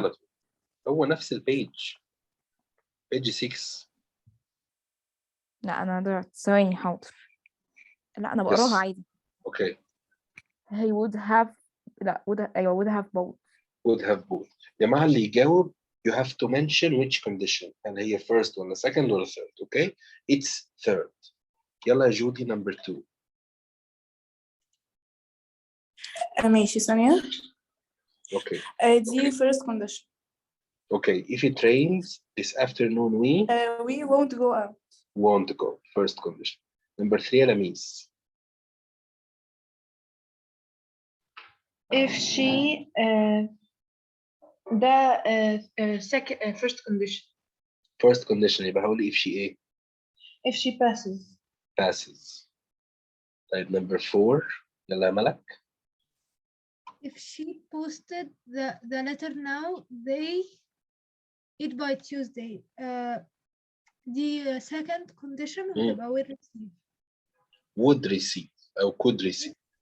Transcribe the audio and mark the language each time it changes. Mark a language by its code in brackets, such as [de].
[ar] على طول. هو نفس البيج. page 6. لا أنا ضيعت، ثواني حاضر. لا أنا بقراها [en] Yes. [ar] عادي. [en] Okay. He would have، [ar] لا أيوة [en] would have both. would have both. [ar] يا جماعة اللي يجاوب [en] you have to mention which condition. [ar] هل هي first ولا second ولا third. [en] Okay. It's third. [ar] يلا يا جودي number 2. ماشي ثانية. [en] Okay. دي first condition. Okay. If it rains this afternoon we won't go out. won't go. First condition. [ar] Number 3 يا لميس. [en] if she ده second first condition. First condition [ar] يبقى هقول [en] if she [ar] ايه؟ [en] If she passes. passes. [ar] طيب number 4 يلا يا ملك. [en] If she posted the letter now, they eat by Tuesday. The second condition [ar] هتبقى [en] will receive. would receive أو could receive.